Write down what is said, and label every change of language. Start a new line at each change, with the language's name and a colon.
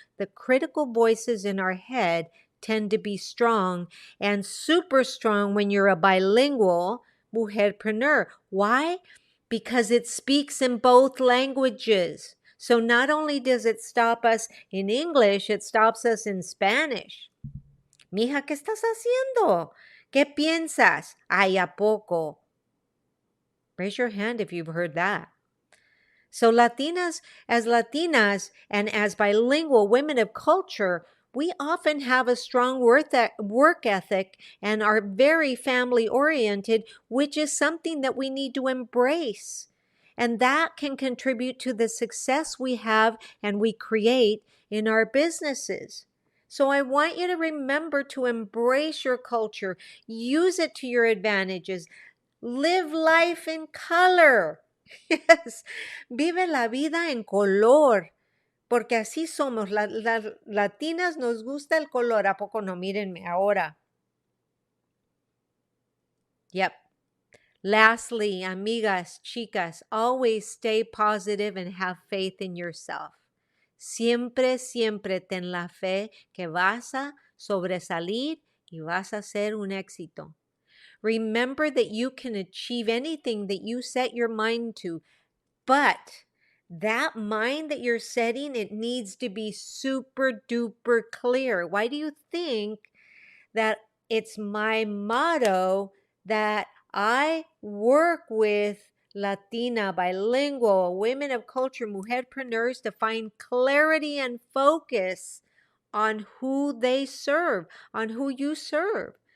English: The critical voices in our head tend to be strong, and super strong when you're a bilingual mujerpreneur. Why? Because it speaks in both languages. So not only does it stop us in English, it stops us in Spanish.
Spanish: Mija, ¿qué estás haciendo? ¿Qué piensas? Ay, ¿a poco?
English: Raise your hand if you've heard that. So Latinas and as bilingual women of culture, we often have a strong work ethic and are very family oriented, which is something that we need to embrace. And that can contribute to the success we have and we create in our businesses. So I want you to remember to embrace your culture, use it to your advantages, live life in color. Yes,
Spanish: vive la vida en color, porque así somos. Las latinas nos gusta el color. ¿A poco no? Mírenme ahora.
English: Yep. Lastly, amigas, chicas, always stay positive and have faith in yourself.
Spanish: Siempre, siempre ten la fe que vas a sobresalir y vas a ser un éxito.
English: Remember that you can achieve anything that you set your mind to, but that mind that you're setting, it needs to be super duper clear. Why do you think that it's my motto that I work with Latina, bilingual, women of culture, mujerpreneurs to find clarity and focus on who they serve, on who you serve?